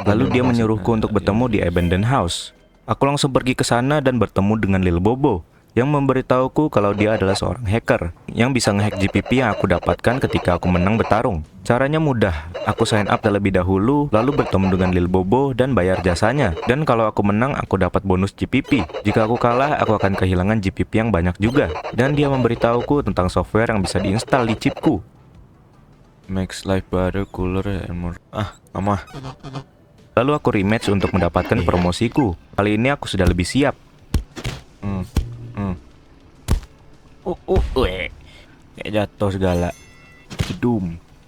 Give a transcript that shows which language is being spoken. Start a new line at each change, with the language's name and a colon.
Indonesian: Lalu dia menyuruhku untuk bertemu di Abandoned House. Aku langsung pergi ke sana dan bertemu dengan Lil Bobo yang memberitahuku kalau dia adalah seorang hacker yang bisa ngehack GPP yang aku dapatkan ketika aku menang bertarung. Caranya mudah, aku sign up terlebih dahulu, lalu bertemu dengan Lil Bobo dan bayar jasanya. Dan kalau aku menang, aku dapat bonus GPP. Jika aku kalah, aku akan kehilangan GPP yang banyak juga. Dan dia memberitahuku tentang software yang bisa diinstal di chipku.
English: Makes life better, cooler, and more.
Indonesian: Mama. Lalu aku rematch untuk mendapatkan promosiku. Kali ini aku sudah lebih siap. Kayak jatuh segala. Doom.